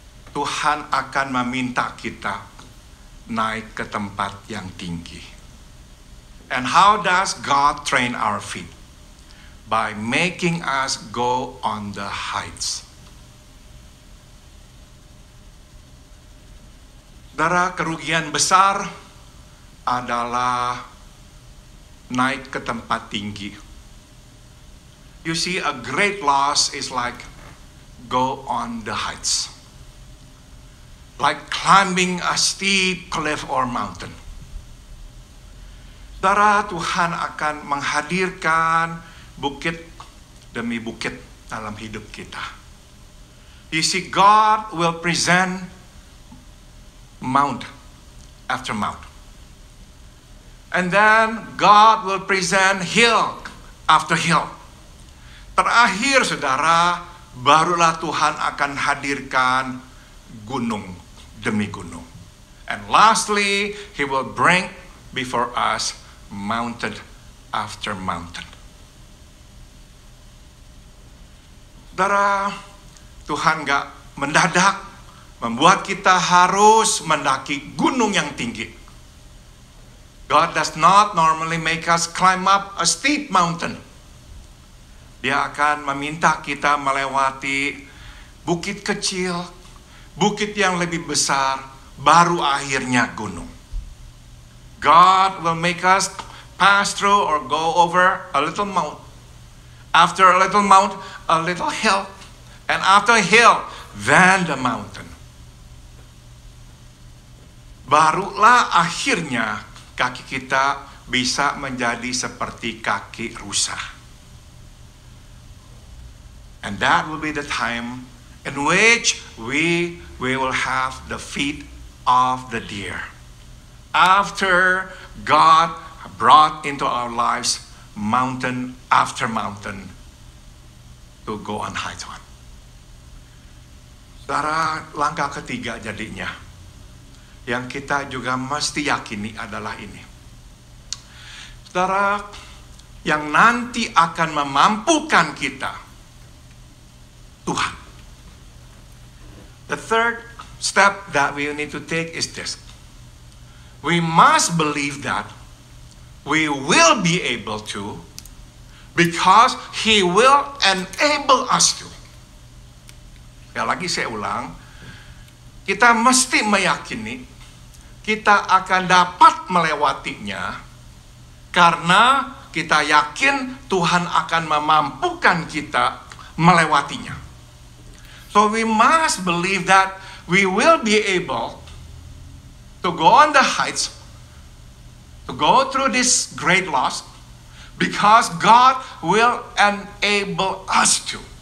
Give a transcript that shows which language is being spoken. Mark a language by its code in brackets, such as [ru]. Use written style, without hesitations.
[id] Tuhan akan meminta kita naik ke tempat yang tinggi. [en] And how does God train our feet? By making us go on the heights. [id] Saudara, kerugian besar adalah naik ke tempat tinggi. [en] You see, a great loss is like go on the heights. Like climbing a steep cliff or mountain. [id] Saudara, Tuhan akan menghadirkan bukit demi bukit dalam hidup kita. [en] You see, God will present mount after mount. And then God will present hill after hill. [id] Terakhir, saudara, barulah Tuhan akan hadirkan gunung demi gunung. [en] And lastly, He will bring before us mountain after mountain. [id] Saudara, Tuhan gak mendadak membuat kita harus mendaki gunung yang tinggi. [en] God does not normally make us climb up a steep mountain. [id] Dia akan meminta kita melewati bukit kecil, bukit yang lebih besar, baru akhirnya gunung. [en] God will make us pass through or go over a little mount. After a little mount, a little hill. And after a hill, then the mountain. [id] Barulah akhirnya kaki kita bisa menjadi seperti kaki rusa. [en] And that will be the time in which we will have the feet of the deer. After God brought into our lives mountain after mountain to go on heights on. [id] Saudara, langkah ketiga jadinya yang kita juga mesti yakini adalah ini. Saudara, yang nanti akan memampukan kita, Tuhan. [en] The third step that we need to take is this. We must believe that we will be able to, because He will enable us to. [id] Ya lagi saya ulang, kita mesti meyakini kita akan dapat melewatinya karena kita yakin Tuhan akan memampukan kita melewatinya. [en] So we must believe that we will be able to go on the heights, to go through this great loss, because God will enable us to.